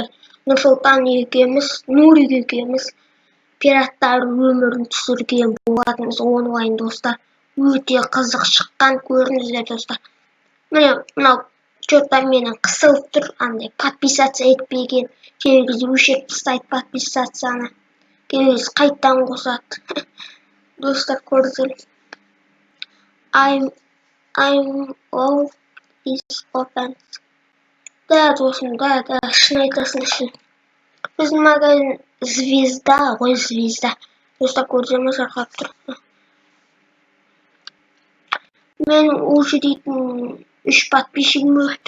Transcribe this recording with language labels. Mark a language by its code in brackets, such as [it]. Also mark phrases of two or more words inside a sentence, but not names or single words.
[kk] Нұрсұлтан екеуміз, Нурик екеуміз пираттар өмірін түсірген болатынбыз онлайн достар. Өте қызық шыққан, көріңіздер достар. Міне, мынау что-то менің қысылып тұр, андай подписация етпеген. Кейбір өшіріп тастайды подписацияны. Кейбір қайттан қосады. Достар, көрдіңіздер. [en] I'm all is open. [kk] Да, досым, да, шын айтасың шын. Біздің магазин звезда ғой, звезда. Достар, көрдіңіздер, жарқырап тұр. Мен уже дейтін 3 подписчигім өтті.